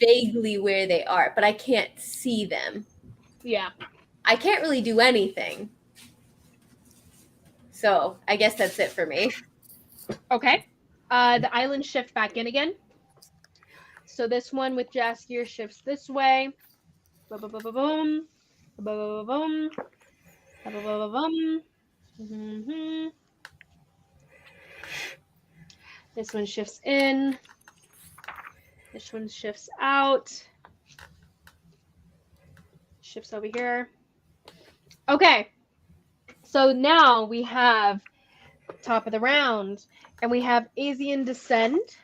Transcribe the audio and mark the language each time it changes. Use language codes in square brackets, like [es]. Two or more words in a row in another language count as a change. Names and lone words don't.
[en] vaguely where they are, but I can't see them. Yeah. I can't really do anything. So I guess that's it for me. Okay. The island shift back in again. So this one with Jaskier shifts this way. Ba-ba-ba-ba-boom. Ba-ba-ba-ba-boom. Ba-ba-ba-ba-boom. Mm-hmm. This one shifts in. This one shifts out. Shifts over here. Okay. So now we have top of the round, and we have AZIEN descend.